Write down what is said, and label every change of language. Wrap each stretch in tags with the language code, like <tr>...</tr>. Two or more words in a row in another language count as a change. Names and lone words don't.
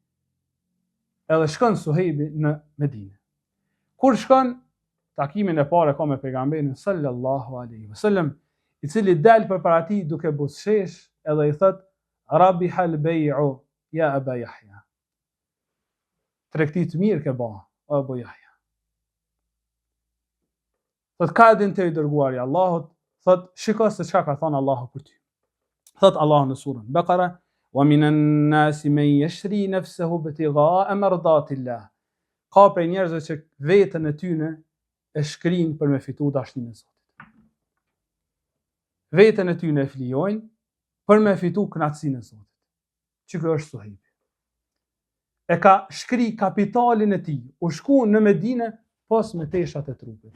<sq>Edhe shkon Suhejbi në Medinë. Kur shkon, takimin e parë ka me pejgamberin</sq> <ar>صلى الله عليه وسلم,</ar> <sq>i cili del përpara tij duke buzëqesh edhe i thot</sq> <ar>ربح البيع يا أبا يحيى.</ar> <sq>Tregti të mirë ke ba, o Abu Yahya. Thot ka din të i dërguari Allahut, thot shiko se çka ka thënë Allahu për ty. Thot Allahu në surën Baqara</sq> <ar>وَمِنَ النَّاسِ مَنْ يَشْرِي نَفْسَهُ ابْتِغَاءَ مَرْضَاتِ اللَّهِ.</ar> <sq>Ka prej njerëzve që veten e tyre e shkrin për me fitu dashninë e Zotit. Veten e tyre e flijojnë për me fitu kënaqësinë e Zotit. Që kjo është Suhejbi. E ka shkri kapitalin e tij, u shku në Medinë pas me teshat e trupit.</sq>